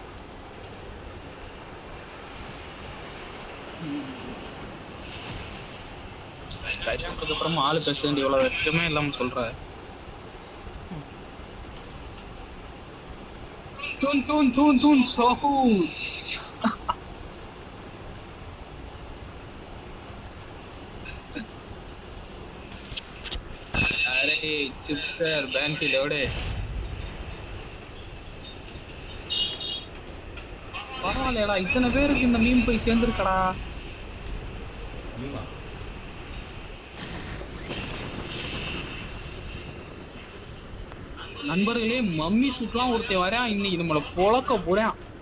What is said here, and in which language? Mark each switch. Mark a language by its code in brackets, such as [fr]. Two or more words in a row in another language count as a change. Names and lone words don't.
[ta] கல்யாணத்துக்கு அப்புறமா ஆளு பேச வேண்டிய இவ்வளவு வெட்கமே இல்லாம சொல்ற. தூன் தூன் தூன் தூன் சோஹூ. [hi] अरे चुप कर बहन की लोड़े. [ta] பரவாயில்லடா இத்தனை பேருக்கு இந்த மீம் போய் சேர்ந்துருக்கடா. மீமா நண்பர்களே மம்மி சூட்லாம் ஒருத்தன் வரான் இன்னைக்கு நம்மளை பொழக்க போறான்.